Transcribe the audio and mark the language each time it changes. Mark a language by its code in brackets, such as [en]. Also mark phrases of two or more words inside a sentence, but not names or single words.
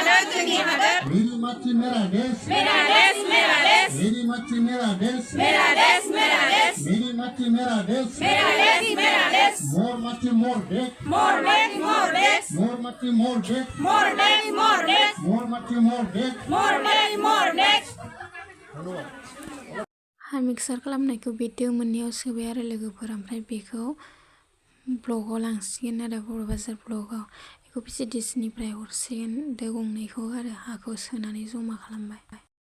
[brx] जोंनि हादोर [hi] मेरी माटी मेरा देश मेरा देश मेरा देश मेरी माटी मेरा देश मेरा देश मेरा देश मेरी माटी मेरा देश मेरा देश मेरा देश [as] মোৰ মাটি মোৰ দেশ মোৰ দেশ মোৰ দেশ মোৰ মাটি মোৰ দেশ মোৰ দেশ মোৰ দেশ মোৰ মাটি মোৰ দেশ মোৰ দেশ মোৰ দেশ [brx] हा मिक्सार खालामनायखौ बे दो मोननैयाव सोबाय आरो लोगोफोर ओमफ्राय बेखौ ब्लगाव लांसिगोन आरो बर' बाजार ब्लगाव बेखौ PCDC निफ्राय हरसिगोन दो गंनैखौ आरो हाखौ सोनानै जमा खालामबाय